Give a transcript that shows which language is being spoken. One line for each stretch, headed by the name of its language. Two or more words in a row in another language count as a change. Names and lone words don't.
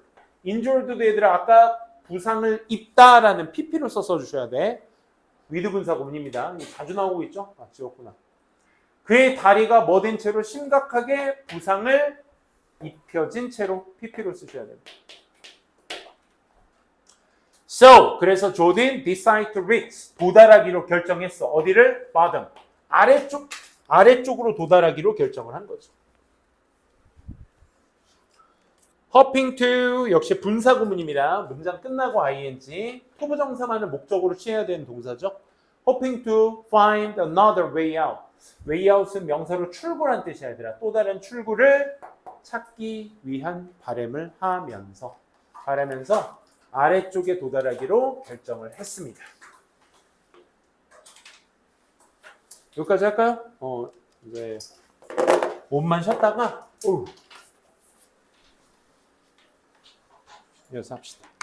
Korean: injured도 얘들아 아까 부상을 입다라는 pp로 써서 주셔야 돼. 위드분사 구문입니다. 자주 나오고 있죠? 아, 지웠구나. 그의 다리가 뭐 된 채로 심각하게 부상을 입혀진 채로 pp로 쓰셔야 됩니다. So, 그래서 조딘
English: decide to reach,
Korean: 도달하기로 결정했어. 어디를? bottom. 아래쪽으로 도달하기로 결정을 한 거죠.
English: hopping to
Korean: 역시 분사 구문입니다. 문장 끝나고 ing. 토부정사만을 목적으로 취해야 되는 동사죠.
English: hopping to find another way out. way out
Korean: 은 명사로 출구란 뜻이야, 얘들아. 또 다른 출구를 찾기 위한 바람을 바라면서 아래쪽에 도달하기로 결정을 했습니다. 여기까지 할까요? 이제 몸만 쉬었다가 이어서 합시다.